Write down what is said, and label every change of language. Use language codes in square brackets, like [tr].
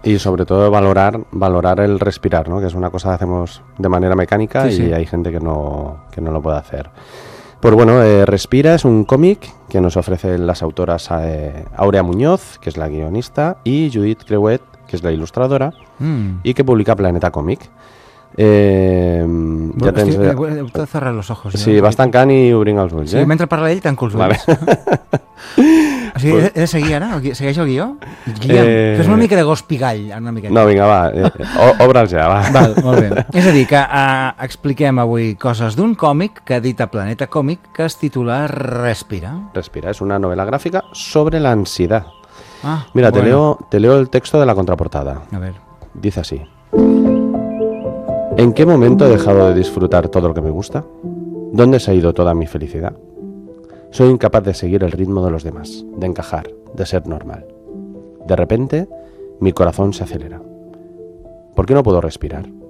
[es] Y sobre todo valorar el respirar, ¿no? Que es una cosa que hacemos de manera mecánica hay gente que no lo puede hacer. Pues bueno, Respira es un cómic que nos ofrecen las autoras Áurea Muñoz, que es la guionista, y Judith Crehuet, que es la ilustradora, y que publica Planeta Cómic. [ca] Heu de [es] cerrar [ca] els [es] ojos. [ca] Sí, no? Vas tancant i obrint els ulls. Sí, mentre parla ell, tanco els ulls. Vale. O sigui, pues... he de seguir ara? Segueix el guió? Fes una mica de gos pigall. Una mica no, vinga, va. Obre'ls ja, va. Val, molt bé. És a dir, que expliquem avui coses d'un còmic que edita Planeta Còmic, que es titula Respira. Respira, és una novel·la gràfica sobre l'ansietat. Ah, mira, bueno. [es] te leo el texto de la contraportada. A ver. Dice así: ¿En qué momento he dejado de disfrutar todo lo que me gusta? ¿Dónde se ha ido toda mi felicidad? Soy incapaz de seguir el ritmo de los demás, de encajar, de ser normal. De repente, mi corazón se acelera. ¿Por qué no puedo respirar?